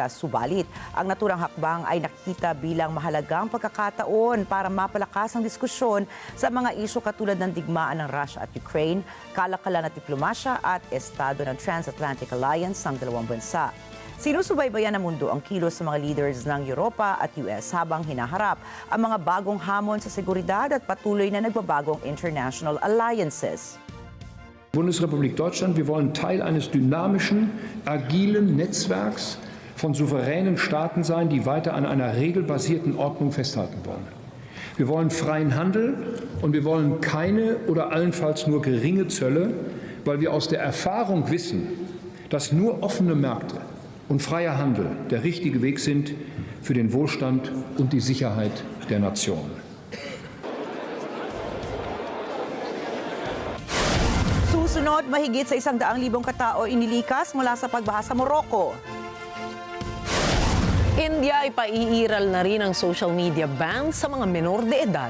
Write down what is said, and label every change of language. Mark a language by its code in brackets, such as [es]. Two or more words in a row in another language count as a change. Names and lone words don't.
[tl] Subalit, ang naturang hakbang ay nakikita bilang mahalagang pagkakataon para mapalakas ang diskusyon sa mga isyu katulad ng digmaan ng Russia at Ukraine, kalakalan at diplomasya at estado ng Transatlantic Alliance ng dalawang bansa. Sinusubaybayan ng mundo ang kilos sa mga leaders ng Europa at US habang hinaharap ang mga bagong hamon sa seguridad at patuloy na nagbabagong [en] international alliances. [de] Bundesrepublik Deutschland, wir wollen Teil eines dynamischen, agilen Netzwerks von souveränen Staaten sein, die weiter an einer regelbasierten Ordnung festhalten wollen. Wir wollen freien Handel und wir wollen keine oder allenfalls nur geringe Zölle, weil wir aus der Erfahrung wissen, dass nur offene Märkte und freier Handel der richtige Weg sind für den Wohlstand und die Sicherheit der Nation. [tl] Susunod, mahigit sa 100,000 katao inilikas mula sa pagbaha sa Morocco. India ay paiiral na rin ang [en] social media ban [tl] sa mga menor de edad.